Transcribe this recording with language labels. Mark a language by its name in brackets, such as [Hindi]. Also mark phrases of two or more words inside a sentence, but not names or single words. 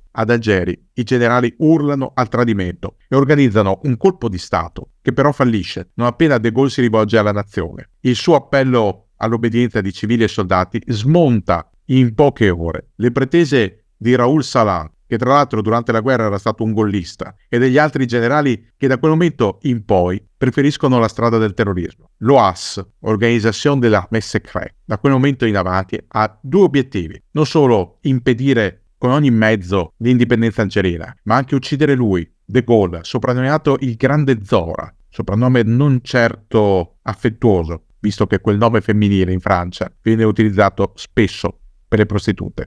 [Italian] Ad Algeri i generali urlano al tradimento e organizzano un colpo di Stato che però fallisce non appena De Gaulle si rivolge alla nazione. Il suo appello all'obbedienza di civili e soldati smonta in poche ore le pretese di Raoul Salan, che tra l'altro durante la guerra era stato un gollista, e degli altri generali che da quel momento in poi preferiscono la strada del terrorismo. [French] L'OAS, Organisation de l'Armée Secrète, [Italian] da quel momento in avanti ha 2 obiettivi: non solo impedire con ogni mezzo l'indipendenza algerina, ma anche uccidere lui, De Gaulle, soprannominato il Grande Zora, soprannome non certo affettuoso, visto che quel nome femminile in Francia viene utilizzato spesso per le prostitute.